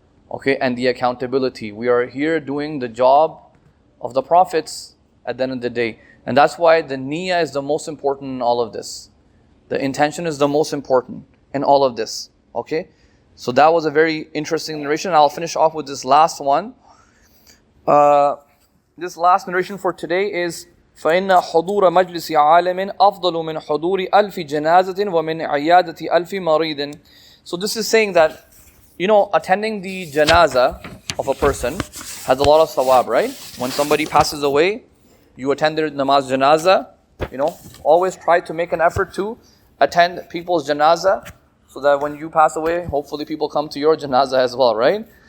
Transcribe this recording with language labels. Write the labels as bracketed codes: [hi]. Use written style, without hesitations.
[en] Okay, and the accountability. We are here doing the job of the prophets at the end of the day. And that's why the niyyah is the most important in all of this. The intention is the most important in all of this. Okay? So that was a very interesting narration. I'll finish off with this last one. This last narration for today is [ar] فإن حضور مجلس عالم أفضل من حضور ألف جنازة ومن عيادة ألف مريض. [en] So this is saying that, attending the janaza of a person has a lot of sawab, right? When somebody passes away, you attend their namaz janaza, always try to make an effort to attend people's janaza, so that when you pass away, hopefully people come to your janaza as well, right?